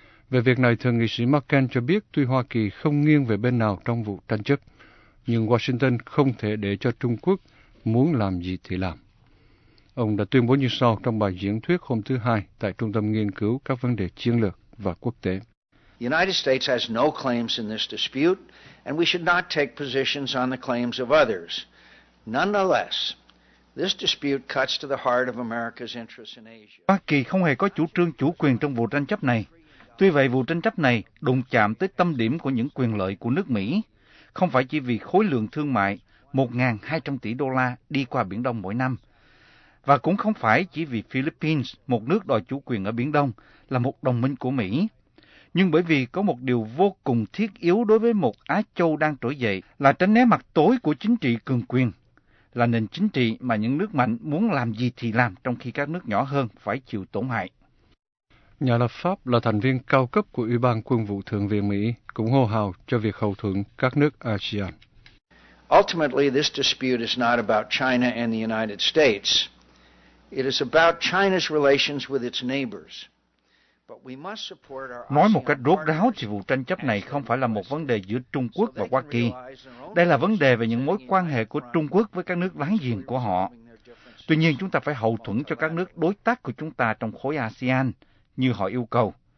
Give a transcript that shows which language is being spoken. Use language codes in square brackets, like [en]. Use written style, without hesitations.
[vi] Về việc này, thượng nghị sĩ McCain cho biết tuy Hoa Kỳ không nghiêng về bên nào trong vụ tranh chấp, nhưng Washington không thể để cho Trung Quốc muốn làm gì thì làm. Ông đã tuyên bố như sau trong bài diễn thuyết hôm thứ Hai tại Trung tâm Nghiên cứu các vấn đề chiến lược và quốc tế. [en] United States has no claims in this dispute, and we should not take positions on the claims of others. Nonetheless, this dispute cuts to the heart of America's interests in Asia. [vi] Hoa Kỳ không hề có chủ trương chủ quyền trong vụ tranh chấp này. Tuy vậy, vụ tranh chấp này đụng chạm tới tâm điểm của những quyền lợi của nước Mỹ, không phải chỉ vì khối lượng thương mại 1.200 tỷ đô la đi qua Biển Đông mỗi năm, và cũng không phải chỉ vì Philippines, một nước đòi chủ quyền ở Biển Đông, là một đồng minh của Mỹ, nhưng bởi vì có một điều vô cùng thiết yếu đối với một Á Châu đang trỗi dậy là tránh né mặt tối của chính trị cường quyền, là nền chính trị mà những nước mạnh muốn làm gì thì làm trong khi các nước nhỏ hơn phải chịu tổn hại. Nhà lập pháp là thành viên cao cấp của Ủy ban Quân vụ Thượng viện Mỹ cũng hô hào cho việc hậu thuẫn các nước ASEAN. [en] Ultimately, this dispute is not about China and the United States. It is about China's relations with its neighbors. But we must support our. [vi] Nói một cách rốt ráo thì vụ tranh chấp này không phải là một vấn đề giữa Trung Quốc và Hoa Kỳ. Đây là vấn đề về những mối quan hệ của Trung Quốc với các nước láng giềng của họ. Tuy nhiên, chúng ta phải hậu thuẫn cho các nước đối tác của chúng ta trong khối ASEAN như họ yêu cầu.